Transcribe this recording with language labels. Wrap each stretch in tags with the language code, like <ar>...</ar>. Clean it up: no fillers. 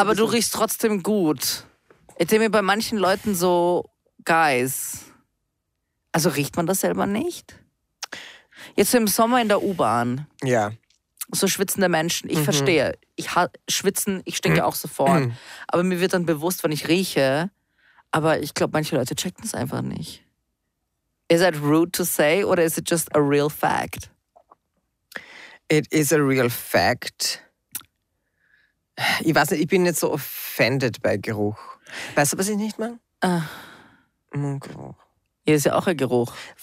<de>Aber du riechst trotzdem gut. Ich denke mir bei manchen Leuten so, guys, also riecht man das selber nicht? Jetzt im Sommer in der U-Bahn. Ja. So schwitzende Menschen, ich verstehe. Ich stinke auch sofort. Aber mir wird dann bewusst, wenn ich rieche. Aber ich glaube, manche Leute checken es einfach nicht.</de> <en>Is that rude to say or is it just a real fact? It is a real fact.</en> <de>Ich weiß nicht, ich bin nicht so offended bei Geruch. Weißt du, was ich nicht mag? Geruch. Ja, ist ja auch ein Geruch.</de>